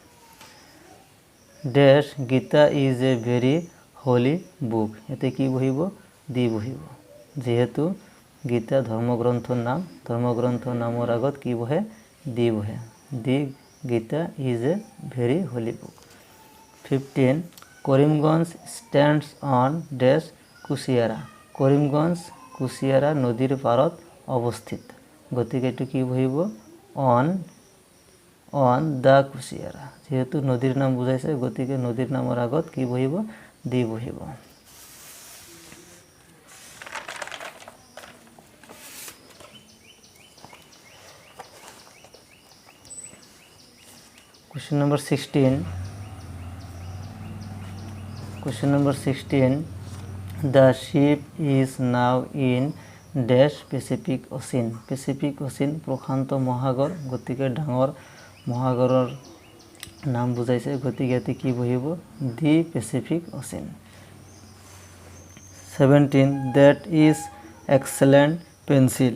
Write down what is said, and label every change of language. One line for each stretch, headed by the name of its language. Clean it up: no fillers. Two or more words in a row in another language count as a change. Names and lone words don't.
English: dash Gita is a very holy book.
Assamese: ইয়াতে কি বহিব? দি বহিব, যেহেতু গীতা ধৰ্মগ্ৰন্থৰ নাম, ধৰ্মগ্ৰন্থৰ নামৰ আগত কি বহে?
English: দি বহে, the Gita is a very holy book. 15, কৰিমগঞ্জ stands on dash কুশিয়াৰা।
Assamese: কৰিমগঞ্জ কুশিয়াৰা নদীৰ পাৰত অৱস্থিত, গতিকে এইটো কি বহিব?
English: on the Kushiyara,
Assamese: যেহেতু নদীৰ নাম বুজাইছে, গতিকে নদীৰ নামৰ আগত কি বহিব?
English: দি বহিব। Question number 16, the ship is now in dash Pacific Ocean.
Assamese: পেচিফিক অচিন প্ৰশান্ত মহাসাগৰ, গতিকে ডাঙৰ মহাসাগৰৰ নাম বুজাইছে, গতিকে ইয়াতে কি বহিব?
English: the Pacific Ocean. 17 that is excellent pencil.